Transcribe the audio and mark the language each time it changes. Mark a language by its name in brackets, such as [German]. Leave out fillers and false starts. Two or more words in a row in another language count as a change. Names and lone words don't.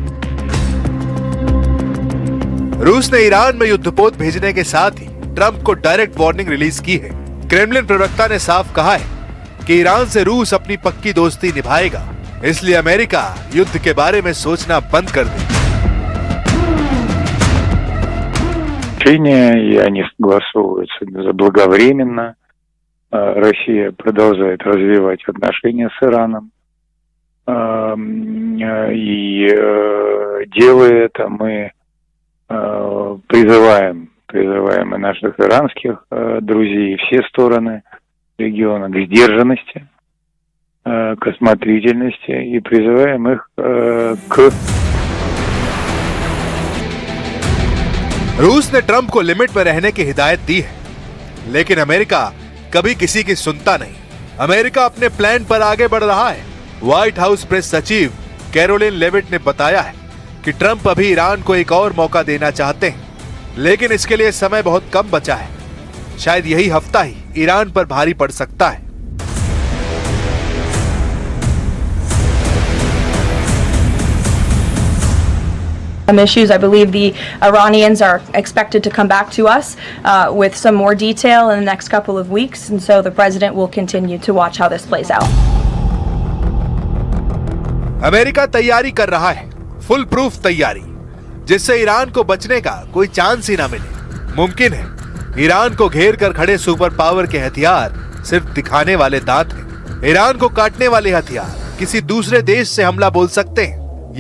[Hindi] रूस ने ईरान में युद्धपोत भेजने के साथ ही ट्रंप को [English] direct warning release [Hindi] की है। क्रेमलिन प्रवक्ता ने साफ कहा है कि ईरान से रूस अपनी पक्की दोस्ती निभाएगा, इसलिए अमेरिका युद्ध के बारे में सोचना बंद कर दे। [Russian] И они согласовываются заблаговременно. Россия продолжает развивать отношения с Ираном. И делая это, мы призываем и наших иранских друзей, и все стороны региона к сдержанности, к осмотрительности и призываем их к... [Hindi] रूस ने ट्रंप को लिमिट में रहने की हिदायत दी है, लेकिन अमेरिका कभी किसी की सुनता नहीं। अमेरिका अपने प्लान पर आगे बढ़ रहा है। व्हाइट हाउस प्रेस सचिव कैरोलिन लेविट ने बताया है कि ट्रंप अभी ईरान को एक और मौका देना चाहते हैं, लेकिन इसके लिए समय बहुत कम बचा है। शायद यही हफ्ता ही ईरान पर भारी पड़ सकता है। [English] Issues. I believe the Iranians are expected to come back to us with some more detail in the next couple of weeks, and so the president will continue to watch how this plays out. [Hindi] अमेरिका तैयारी कर रहा है, [English] full proof [Hindi] तैयारी, जिससे ईरान को बचने का कोई चांस ही ना मिले। मुमकिन है ईरान को घेर कर खड़े [English] super power [Hindi] के हथियार सिर्फ दिखाने वाले दांत हैं। ईरान को काटने वाले हथियार किसी दूसरे देश से हमला बोल सकते हैं।